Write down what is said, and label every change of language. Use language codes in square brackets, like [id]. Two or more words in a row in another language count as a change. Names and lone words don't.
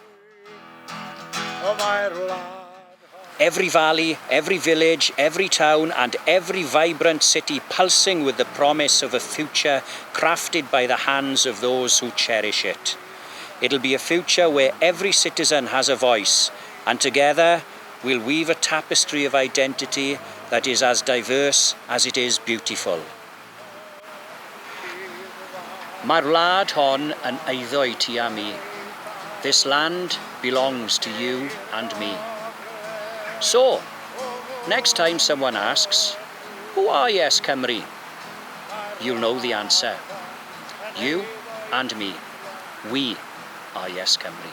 [en] Every valley, every village, every town and every vibrant city pulsing with the promise of a future crafted by the hands of those who cherish it. It'll be a future where every citizen has a voice, and together we'll weave a tapestry of identity that is as diverse as it is beautiful. [cy] Mae'r wlad hon yn eiddo I ti a mi. [en] This land belongs to you and me. So, next time someone asks, who are Yes Cymru? You'll know the answer. You and me. We are Yes Cymru.